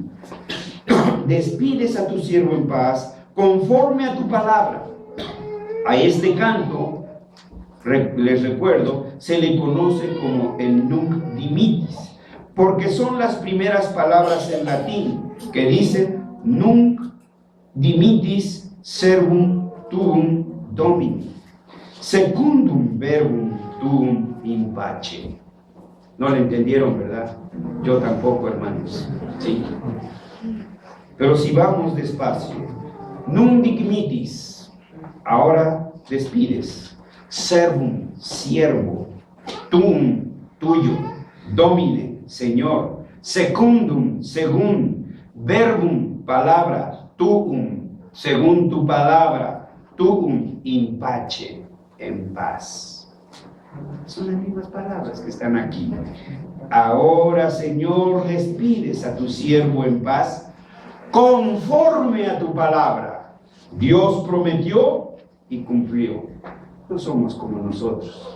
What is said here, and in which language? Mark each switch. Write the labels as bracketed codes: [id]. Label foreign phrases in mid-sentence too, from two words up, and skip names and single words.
[es] Despides a tu siervo en paz, conforme a tu palabra. A este canto, les recuerdo, se le conoce como el Nunc Dimittis, porque son las primeras palabras en latín que dicen [la] Nunc Dimittis servum tuum Domini, secundum verbum tuum in pace. [es] No lo entendieron, ¿verdad? Yo tampoco, hermanos. Sí. Pero si vamos despacio, [la] Nunc Dimittis, [es] ahora despides. Servum, siervo. Tuum, tuyo. Domine, Señor. Secundum, según. Verbum, palabra. Tuum, según tu palabra. [la] Tuum, in pace, [es] en paz. Son las mismas palabras que están aquí. Ahora, Señor, despides a tu siervo en paz, conforme a tu palabra. Dios prometió y cumplió. No somos como nosotros.